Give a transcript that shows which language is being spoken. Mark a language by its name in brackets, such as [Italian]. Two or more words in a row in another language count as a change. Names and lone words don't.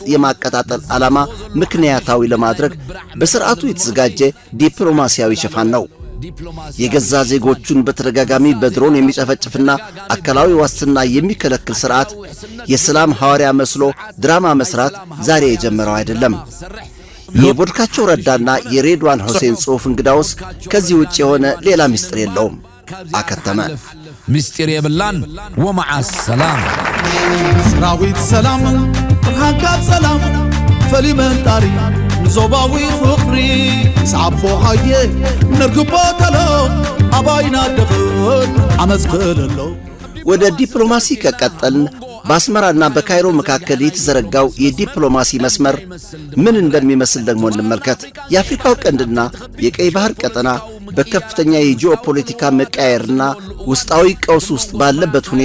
[Amharic] የማቀጣጠል ዓላማ ምክንያታዊ ለማድረግ በስርዓቱ የተዘጋጀ ዲፕሎማሲያዊ ሽፋን ነው። የገዛ ዜጎቹን በተደጋጋሚ በድሮን የሚጨፈጭፍና አካላዊ ዋስትና የሚከለክል ስርዓት የሰላም ሐዋርያ መስሎ ድራማ መስራት ዛሬ የጀመረው አይደለም። የቦድካቸው ረዳና የሬድዋን ሁሴን ጽሑፍ እንግዳውስ ከዚህ ውጭ የሆነ ሌላ ምስጢር የለውም። አከተመ። [Tigrinya] ምስጢር የብላን ወመዓስ ሰላም ሰራዊት ሰላም ብርሃንካት ሰላም ፈሊመንጣሪ ንዞባዊ ፍቕሪ ሰዓቦ ኻየ ንርግቦ ተሎ ኣባይና ደፍን ዓመዝክለሎ። [Amharic] ወደ ዲፕሎማሲ ከቀጠልን በአስመራና በካይሮ መካከል የተዘረጋው የዲፕሎማሲ መስመር ምን እንደሚመስል ደግሞ እንመልከት። የአፍሪካው ቀንድና የቀይ ባህር ቀጠና በከፍተኛ የጂኦፖለቲካ መቃየርና ውስጣዊ ቀውስ ውስጥ ባለበት ሁኔታ